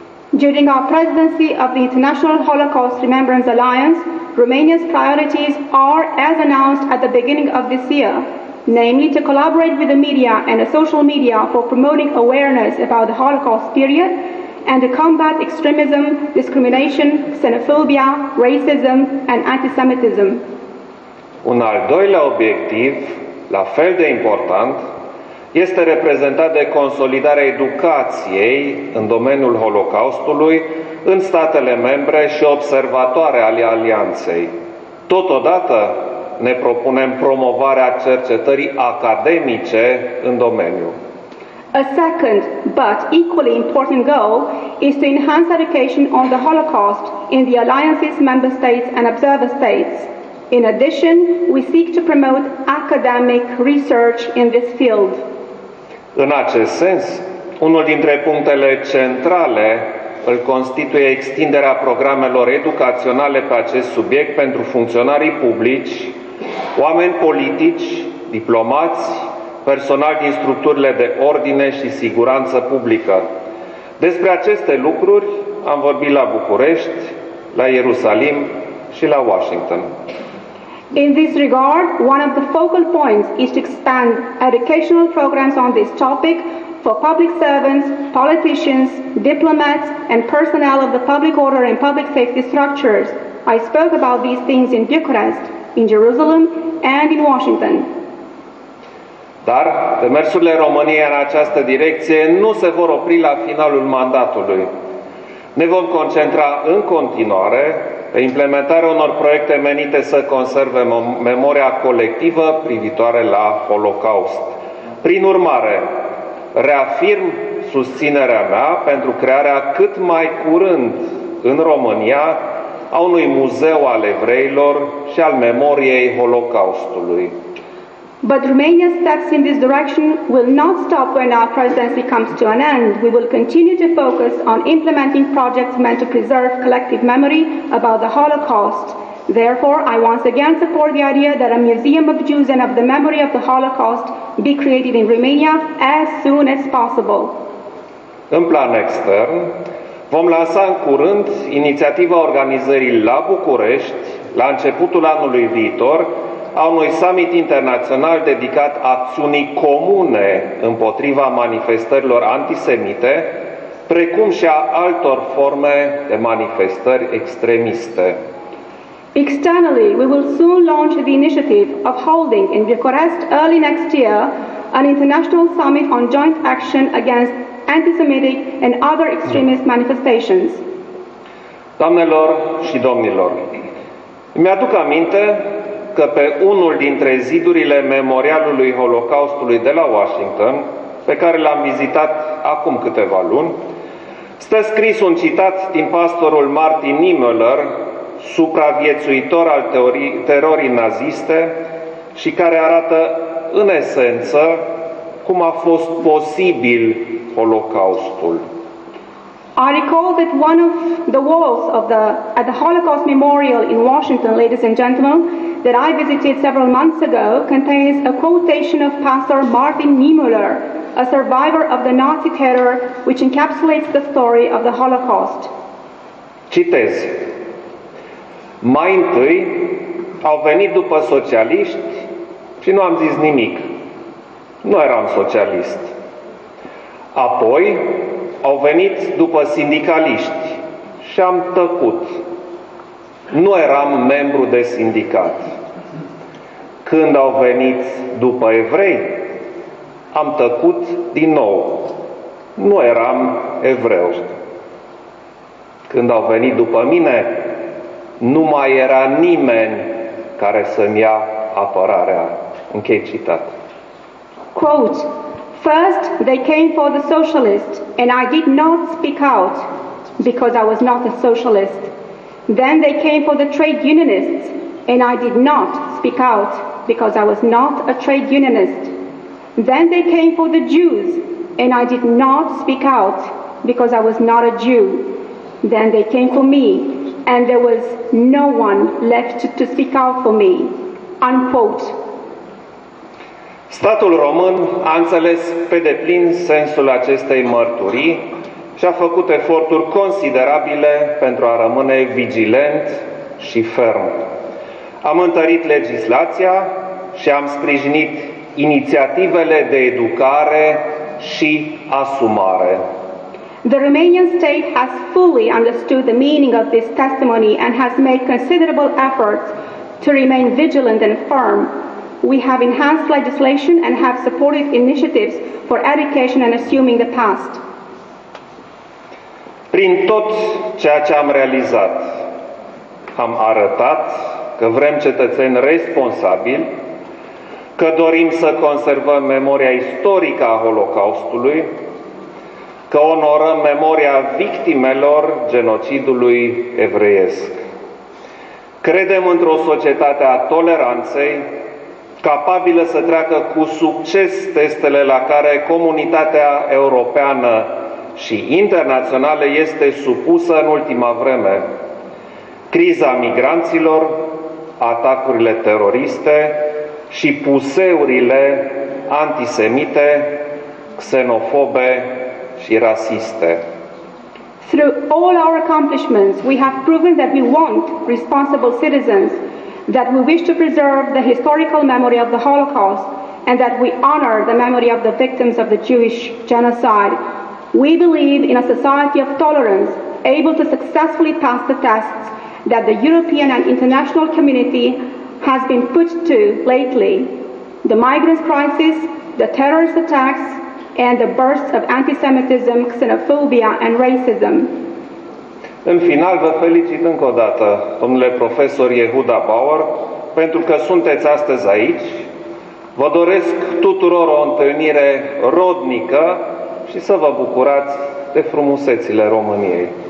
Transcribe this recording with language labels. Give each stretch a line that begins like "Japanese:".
English: During our presidency of the International Holocaust Remembrance Alliance, Romania's priorities are as announced at the beginning of this year, namely to collaborate with the media and the social media for promoting awareness about the Holocaust period and to combat extremism, discrimination, xenophobia, racism and antisemitism.
Romanian: Un al doilea obiectiv, la fel de important, este reprezentat de consolidarea educației în domeniul Holocaustului în statele membre și observatoare ale Alianței. Totodată ne propunem promovarea cercetării academice în domeniu.
English: A second, but equally important goal is to enhance education on the Holocaust in the Alliance's member states and observer states. In addition, we seek to promote academic research in this field.
Romanian: În acest sens, unul dintre punctele centrale îl constituie extinderea programelor educaționale pe acest subiect pentru funcționarii publici, oameni politici, diplomați, personal din structurile de ordine și siguranță publică. Despre aceste lucruri am vorbit la București, la Ierusalim și la Washington.
English: In this regard, one of the focal points is to expand educational programs on this topic for public servants, politicians, diplomats, and personnel of the public order and public safety structures. I spoke about these things in Bucharest, in Jerusalem, and in Washington.
Romanian: Dar demersurile României în această direcție nu se vor opri la finalul mandatului. Ne vom concentra în continuare pe implementarea unor proiecte menite să conserve memoria colectivă privitoare la Holocaust. Prin urmare, reafirm susținerea mea pentru crearea cât mai curând în România a unui muzeu al evreilor și al memoriei Holocaustului.
English: But Romania's steps in this direction will not stop when our presidency comes to an end. We will continue to focus on implementing projects meant to preserve collective memory about the Holocaust. Therefore, I once again support the idea that a museum of Jews and of the memory of the Holocaust be created in Romania as soon as possible.
Romanian: În plan extern, vom lansa în curând inițiativa organizării la București, la începutul anului viitor, a unui summit internațional dedicat acțiunii comune împotriva manifestărilor antisemite, precum și a altor forme de manifestări extremiste.
English: Externally, we will soon launch the initiative of holding in Bucharest early next year an international summit on joint action against anti-Semitic and other extremist manifestations.
Romanian: Doamnelor și domnilor, mi-aduc aminte că pe unul dintre zidurile Memorialului Holocaustului de la Washington, pe care l-am vizitat acum câteva luni, stă scris un citat din pastorul Martin Niemöller, supraviețuitor al terorii naziste și care arată în esență cum a fost posibil Holocaustul.
English: I recall that one of the walls at the Holocaust Memorial in Washington, ladies and gentlemen, that I visited several months ago contains a quotation of Pastor Martin Niemöller, a survivor of the Nazi terror, which encapsulates the story of the Holocaust.
Romanian: Citez. Mai întâi au venit după socialiști și nu am zis nimic. Nu eram socialist. Apoi au venit după sindicaliști și am tăcut. Nu eram membru de sindicat. Când au venit după evrei, am tăcut din nou. Nu eram evreu. Când au venit după mine, nu mai era nimeni care să-mi ia apărarea. Închei citat.
English: Quote, First, they came for the socialists, and I did not speak out because I was not a socialist. Then they came for the trade unionists, and I did not speak out because I was not a trade unionist. Then they came for the Jews, and I did not speak out because I was not a Jew. Then they came for me, and there was no one left to speak out for me. Unquote.
Romanian: Statul român a înțeles pe deplin sensul acestei mărturii și a făcut eforturi considerabile pentru a rămâne vigilent și ferm. Am întărit legislația și am sprijinit inițiativele de educare și asumare.
English: The Romanian state has fully understood the meaning of this testimony and has made considerable efforts to remain vigilant and firm. We have enhanced legislation and have supported initiatives for education and assuming the past.
Romanian: Prin tot ceea ce am realizat, am arătat că vrem cetățeni responsabili, că dorim să conservăm memoria istorică a Holocaustului, că onorăm memoria victimelor genocidului evreiesc. Credem într-o societate a toleranței, capabilă să treacă cu succes testele la care comunitatea europeană și internațională este supusă în ultima vreme. Criza migranților, atacurile teroriste și puseurile antisemite, xenofobe și rasiste.
English: Through all our accomplishments, we have proven that we want responsible citizens, that we wish to preserve the historical memory of the Holocaust, and that we honor the memory of the victims of the Jewish genocide. We believe in a society of tolerance, able to successfully pass the tests that the European and international community has been put to lately. The migrant crisis, the terrorist attacks, and the bursts of antisemitism, xenophobia, and racism.
Romanian: În final, vă felicit încă o dată, domnule profesor Yehuda Bauer, pentru că sunteți astăzi aici. Vă doresc tuturor o întâlnire rodnică și să vă bucurați de frumusețile României.